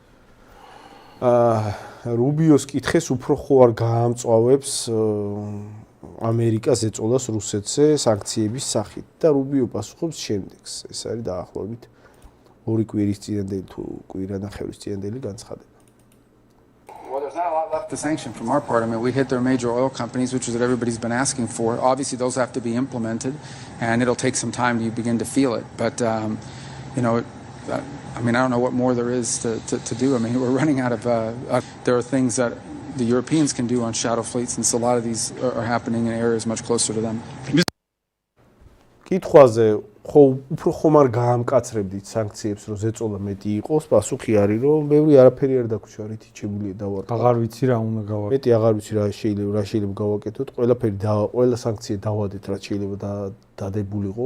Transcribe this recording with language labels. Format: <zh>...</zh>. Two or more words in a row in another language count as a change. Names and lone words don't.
<ka>რუბიოს კითხეს უფრო ხო არ გაამწვავებს ამერიკას ეწოლას რუსეთზე სანქციების სახით და რუბიო პასუხობს შემდეგს. ეს არის დაახლოებით 2 კვირის წინანდელი თუ კვირანახევრის წინანდელი განცხადება.</ka> <en>Well, there's not a lot left to sanction from our part. I mean, we hit their major oil companies, which is what everybody's been asking for. Obviously, those have to be implemented, and it'll take some time to begin to feel it. But, you know, I mean, I don't know what more there is to do. I mean, we're running out of... there are things that the Europeans can do on shadow fleets, and so a lot of these are happening in areas much closer to them.</en> <ka>კითხვაზე ხო უფრო ხომ არ გაამკაცრებდით სანქციებს, რომ ზეწოლა მეტი იყოს, პასუხი არის, რომ ბევრი არაფერი არ დაგვრჩა, რითი შეგვიძლია დავარკვევთ. აღარ ვიცი რა უნდა გავაკეთოთ. მეტი აღარ ვიცი რა შეიძლება გავაკეთოთ. ყველაფერი ყველა სანქცია დავადეთ, რაც შეიძლება დადებულიყო.</ka>